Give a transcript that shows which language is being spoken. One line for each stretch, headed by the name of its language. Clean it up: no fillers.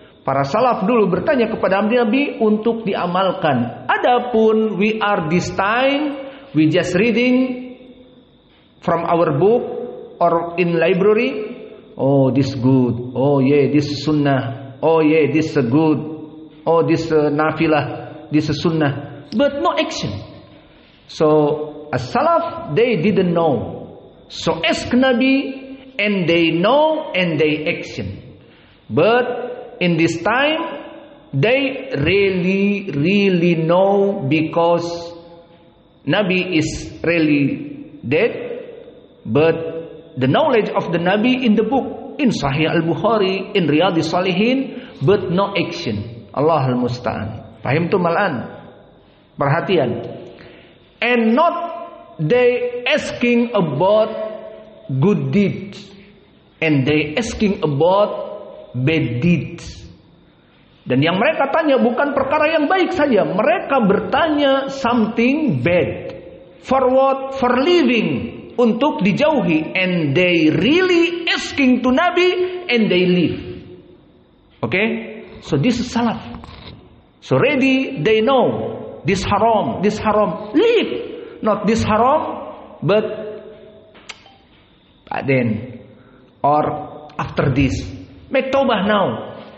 Indonesian: Para salaf dulu bertanya kepada Nabi untuk diamalkan. Adapun
English: we are this time, we just reading from our book or in library. Oh, this good. Oh, yeah, this sunnah. Oh, yeah, this good. Oh, this nafilah. This sunnah. But no action. So, as-salaf, they didn't know. So, ask Nabi, and they know, and they action. But, in this time, they really know because Nabi is really dead. But, the knowledge of the Nabi in the book, in Sahih Al-Bukhari, in Riyadhis Salihin, but no action.
Arabic: Allahul musta'an.
Indonesian: Paham tuh malan? Perhatian.
English: And not they asking about good deeds, and they asking about bad deeds.
Indonesian: Dan yang mereka tanya bukan perkara yang baik saja, mereka bertanya
English: something bad. For what? For living,
Indonesian: untuk dijauhi.
English: And they really asking to Nabi and they leave. Okay? So this is salaf. So ready, they know this haram, leave. Not this haram, but then or after this, make tawbah now.